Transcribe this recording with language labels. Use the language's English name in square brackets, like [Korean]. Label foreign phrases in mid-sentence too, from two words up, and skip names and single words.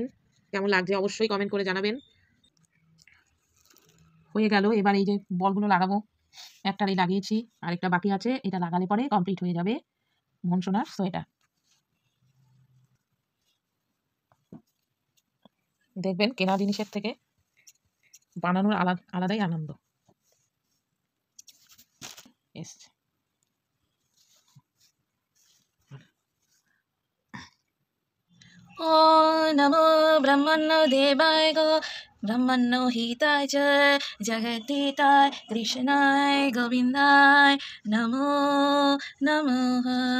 [Bangla] কেমন লাগছে অবশ্যই কমেন্ট করে জানাবেন। হয়ে গেল, এবার এই যে বলগুলো লাগাবো, একটারই লাগিয়েছি, আরেকটা বাকি আছে। এটা লাগালে পরে কমপ্লিট হয়ে যাবে মনসোনার সোয়েটার। দেখবেন কেনা জিনিসের থেকে বানানোর আলাদাই আনন্দ এসছে। [Sanskrit] ॐ नमो ब्रह्मण्यो देवाय गो ब्रह्मण्यो हिताय च जगद्धिताय कृष्णाय गोविन्दाय नमो नमः।